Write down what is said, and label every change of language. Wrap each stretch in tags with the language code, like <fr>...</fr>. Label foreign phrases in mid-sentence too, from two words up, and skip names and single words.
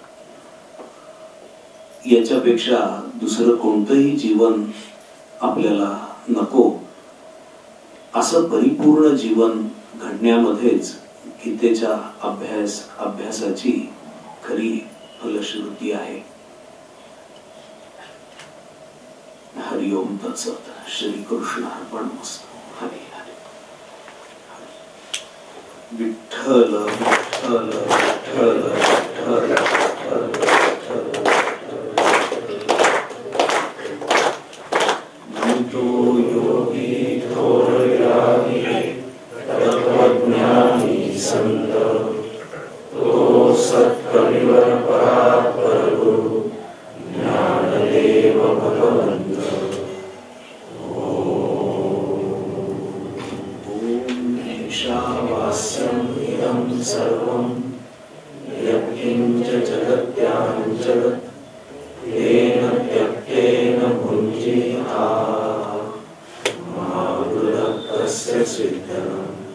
<mr>याच्यापेक्षा दुसरं कोणतंही जीवन आपल्याला नको. असं परिपूर्ण जीवन घडण्यामध्येच गीतेच्या अभ्यासाची खरी फलश्रुती आहे.</mr> <sa>हरिओम तत्सत. श्री कृष्ण अर्पणमस्तु. हरी हरी. विठ्ठल विठ्ठल विठ्ठल विठ्ठल.</sa> <mr>तो योगी थोरयागी तत्वज्ञानी संत तो सत्कविवर परात्परगुरु ज्ञानदेव भगवंत.</mr> <sa>ओम ईशावास्यम् इदं सर्वं यत्किंच जगत्यां जगत् तेन त्यक्तेन भुञ्जीता सिद्धम्.</sa>